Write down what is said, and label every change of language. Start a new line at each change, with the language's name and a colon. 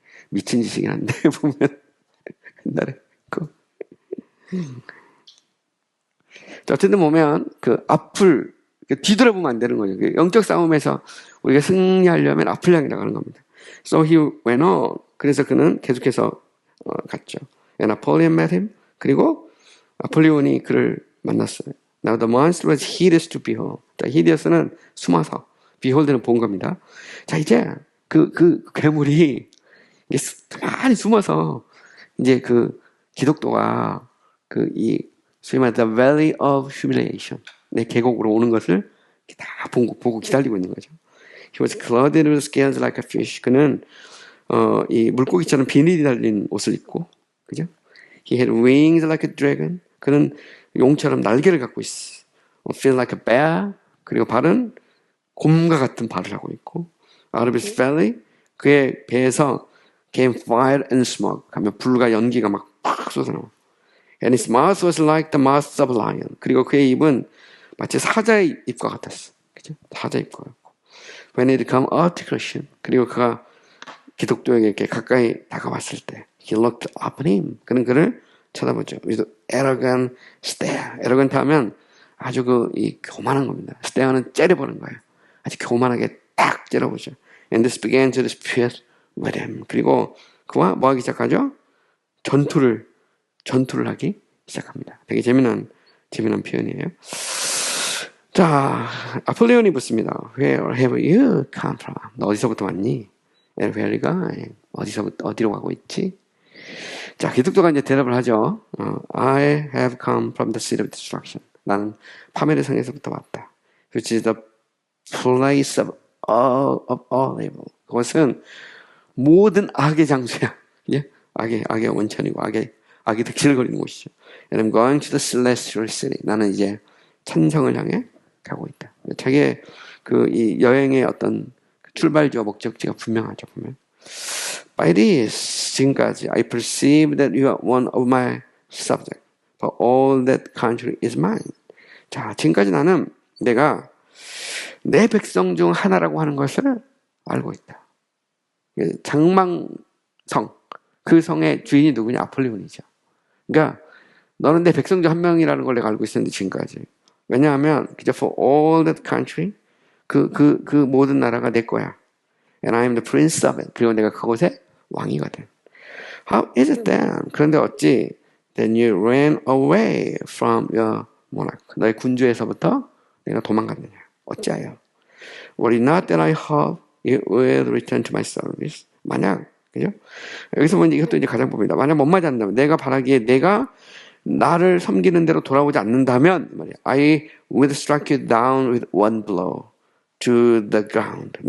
Korean: 미친 짓이긴 한데 보면 옛날에 어쨌든 보면 그 앞을 뒤돌아보면 안 되는 거죠. 영적 싸움에서 우리가 승리하려면 앞을 향해 나가는 겁니다.
English: So he went on.
Korean: 그래서 그는 계속해서 갔죠.
English: And Apollyon met him.
Korean: 그리고 아폴리온이 그를 만났어요.
English: Now the monster was hideous to behold.
Korean: 자, hideous는 숨어서, behold는 본 겁니다. 자, 이제 그 괴물이 많이 숨어서 이제 그 기독도가 소위 말해
English: the valley of humiliation,
Korean: 내 계곡으로 오는 것을 다 보고 기다리고 있는 거죠.
English: He was clothed with scales like a fish.
Korean: 그는 이 물고기처럼 비닐이 달린 옷을 입고, 그죠?
English: He had wings like a dragon.
Korean: 그는 용처럼 날개를 갖고 있어.
English: Feel like a bear.
Korean: 그리고 발은 곰과 같은 발을 하고 있고,
English: out of his belly,
Korean: 그의 배에서
English: came fire and smoke.
Korean: 하면 불과 연기가 막 팍 쏟아나와.
English: And his mouth was like the mouth of a lion.
Korean: 그리고 그의 입은 마치 사자의 입과 같았어. 그죠? 사자 입과 같고.
English: When it come up to Christian.
Korean: 그리고 그가 기독교에게 이렇게 가까이 다가왔을 때,
English: he looked up at him.
Korean: 그는 그를 쳐다보죠.
English: with arrogant stare.
Korean: arrogant 하면 아주 교만한 겁니다. stare는 째려보는 거예요. 아주 교만하게 딱 째려보죠. And this began to dispute with him. 그리고 그와 뭐 하기 시작하죠? 전투를 하기 시작합니다. 되게 재미난 표현이에요. 자, 아폴리온이 묻습니다.
English: Where have you come from?
Korean: 너 어디서부터 왔니?
English: And where are you going?
Korean: 어디로 가고 있지? 자, 기독교가 이제 대답을 하죠.
English: I have come from the city of destruction.
Korean: 나는 파멸의 성에서부터 왔다.
English: Which is the place of all evil.
Korean: 그것은 모든 악의 장소야. 예? 악의 원천이고 악이 득실을 거리는 곳이죠.
English: And I'm going to the celestial city.
Korean: 나는 이제 천성을 향해 가고 있다. 자기의 이 여행의 어떤 출발지와 목적지가 분명하죠. 보면.
English: By this,
Korean: 지금까지
English: I perceive that you are one of my subjects, but all that country is mine.
Korean: 자, 지금까지 나는 내가 내 백성 중 하나라고 하는 것을 알고 있다. 장망성, 그 성의 주인이 누구냐? 아폴리온이죠. 그러니까 너는 내 백성 중 한 명이라는 걸 내가 알고 있었는데 지금까지. 왜냐하면
English: for all that country,
Korean: 그 모든 나라가 내 거야.
English: And I am the prince of it.
Korean: 그리고 내가 그곳의 왕이거든.
English: How is it then?
Korean: 그런데 어찌
English: then you ran away from your monarch.
Korean: 너의 군주에서부터 내가 도망갔느냐? 어찌하여?
English: Were it not that I hope you will return to my service?
Korean: 만약, 그죠? 여기서 보면 이것도 이제 가장 봅니다. 만약 못 맞았다면, 내가 바라기에 내가 나를 섬기는 대로 돌아오지 않는다면,
English: I will strike you down with one blow to the ground.